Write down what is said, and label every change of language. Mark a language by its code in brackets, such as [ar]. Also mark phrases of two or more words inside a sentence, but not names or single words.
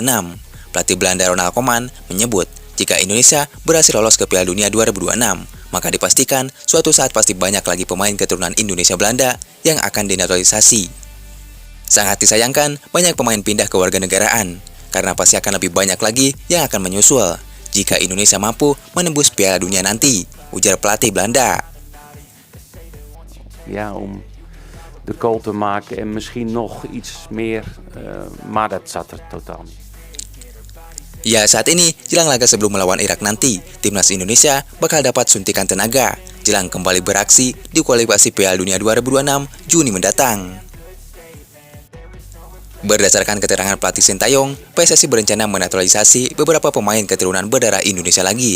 [id] Pelatih Belanda Ronald Koeman menyebut jika Indonesia berhasil lolos ke Piala Dunia 2026, maka dipastikan suatu saat pasti banyak lagi pemain keturunan Indonesia Belanda yang akan dinaturalisasi. Sangat disayangkan banyak pemain pindah ke warganegaraan, karena pasti akan lebih banyak lagi yang akan menyusul jika Indonesia mampu menembus Piala Dunia nanti, ujar pelatih Belanda. [nl] Ja, om de goal te maken en misschien nog iets meer, maar dat zat er totaal niet. [id] Ya, saat ini, jelang laga sebelum melawan Irak nanti, timnas Indonesia bakal dapat suntikan tenaga jelang kembali beraksi di kualifikasi Piala Dunia 2026 Juni mendatang. Berdasarkan keterangan pelatih Sintayong, PSSI berencana menaturalisasi beberapa pemain keturunan berdarah Indonesia lagi.